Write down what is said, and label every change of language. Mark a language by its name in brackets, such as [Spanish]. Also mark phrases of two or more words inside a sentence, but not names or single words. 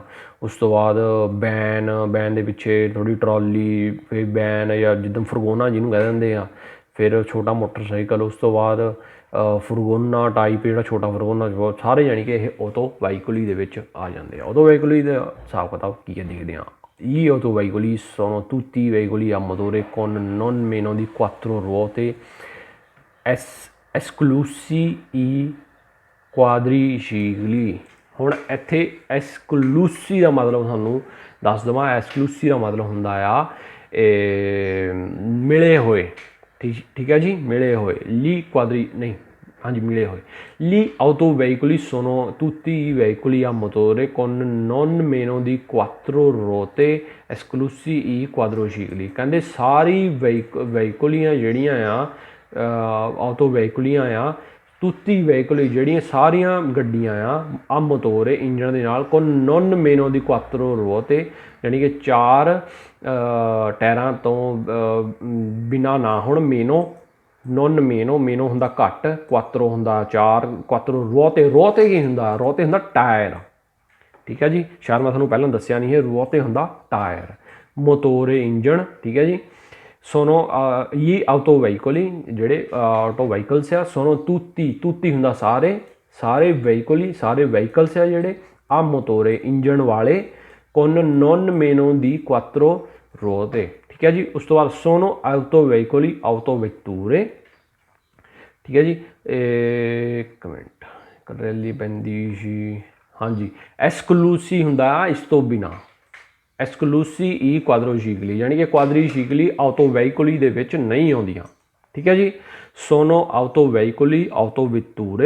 [Punjabi] ਉਸ ਤੋਂ ਬਾਅਦ ਵੈਨ ਦੇ ਪਿੱਛੇ ਥੋੜ੍ਹੀ ਟਰਾਲੀ, ਫਿਰ ਵੈਨ ਜਾਂ ਜਿੱਦਾਂ ਫਰਗੋਨਾ ਜਿਹਨੂੰ ਕਹਿ ਦਿੰਦੇ ਆ, ਫਿਰ ਛੋਟਾ ਮੋਟਰਸਾਈਕਲ, ਉਸ ਤੋਂ ਬਾਅਦ ਫਰਗੋਨਾ ਟਾਈਪ, ਜਿਹੜਾ ਛੋਟਾ ਫਰਗੋਨਾ, ਸਾਰੇ ਜਾਣੀ ਕਿ ਇਹ ਆਟੋਵੇਹੀਕੁਲੀ ਦੇ ਵਿੱਚ ਆ ਜਾਂਦੇ ਆ। ਆਟੋਵੇਹੀਕੁਲੀ ਦਾ ਹਿਸਾਬ ਕਿਤਾਬ ਕੀ ਹੈ ਦੇਖਦੇ ਹਾਂ। [Italian] Gli autoveicoli sono tutti veicoli a motore con non meno di 4 ruote, esclusi i quadricicli। [Punjabi] ਹੁਣ ਇੱਥੇ ਐਸਕਲੂਸੀ ਦਾ ਮਤਲਬ ਤੁਹਾਨੂੰ ਦੱਸ ਦੇਵਾਂ। ਐਸਕਲੂਸੀ ਦਾ ਮਤਲਬ ਹੁੰਦਾ ਆ ਮਿਲੇ ਹੋਏ। ਠੀਕ ਹੈ ਜੀ, ਮਿਲੇ ਹੋਏ। ਮਿਲੇ ਹੋਏ। [Italian] Gli autoveicoli sono tutti i veicoli a motore con non meno di 4 ruote, esclusi i quadricicli। [Punjabi] ਕਹਿੰਦੇ ਸਾਰੀ ਵਹੀਕੁਲੀਆਂ ਜਿਹੜੀਆਂ ਆ, ਆਟੋਵੇਹੀਕੁਲੀਆਂ ਆ, [Italian] tutti veicoli [Punjabi] ਜਿਹੜੀਆਂ ਸਾਰੀਆਂ ਗੱਡੀਆਂ ਆ ਮੋਟੋਰੇ ਇੰਜਣ ਦੇ ਨਾਲ, [Italian] con non meno di 4 ruote, [Punjabi] ਯਾਨੀ ਕਿ 4 ਟਾਇਰਾਂ ਤੋਂ ਬਿਨਾਂ ਨਾ ਹੋਣ। [Italian] non meno [Punjabi] ਹੁੰਦਾ ਘੱਟ, ਕੁਆਤਰੋ ਹੁੰਦਾ 4, [Italian] quattro ruote [Punjabi] ਕੀ ਹੁੰਦਾ? ਰੋਤੇ ਹੁੰਦਾ ਟਾਇਰ। ਠੀਕ ਹੈ ਜੀ, ਸ਼ਾਇਦ ਮੈਂ ਤੁਹਾਨੂੰ ਪਹਿਲਾਂ ਦੱਸਿਆ ਨਹੀਂ ਹੈ। ਰੋਤੇ ਹੁੰਦਾ ਟਾਇਰ, ਮੋਟੋਰੇ ਇੰਜਣ। ਠੀਕ ਹੈ ਜੀ। ਸੋਨੋ ਇਹ ਆਟੋਵੇਹੀਕੁਲੀ ਜਿਹੜੇ ਆਟੋਵੇਹੀਕਲਸ ਆ, [Italian] sono tutti [Punjabi] ਹੁੰਦਾ ਸਾਰੇ ਵਹੀਕਲਸ ਆ ਜਿਹੜੇ ਆ ਮੋਟੋਰੇ ਇੰਜਣ ਵਾਲੇ, [Italian] con non meno di 4 ruote। [Punjabi] ਠੀਕ ਹੈ ਜੀ। ਉਸ ਤੋਂ ਬਾਅਦ [Italian] sono autoveicoli, autovetture। [Punjabi] ਠੀਕ ਹੈ ਜੀ, ਇੱਕ ਮਿੰਟ, [Italian] carrelli appendice. [Punjabi] ਹਾਂਜੀ, ਐਸਕਲੂਸੀ ਹੁੰਦਾ ਇਸ ਤੋਂ ਬਿਨਾਂ, [Italian] esclusi i quadricicli, [Punjabi] ਯਾਨੀ ਕਿ ਕੁਆਦਰੀਸ਼ੀਕਲੀ ਆਟੋਵੇਹੀਕੁਲੀ ਦੇ ਵਿੱਚ ਨਹੀਂ ਆਉਂਦੀਆਂ। ਠੀਕ ਹੈ ਜੀ। [Italian] sono autoveicoli, autovetture.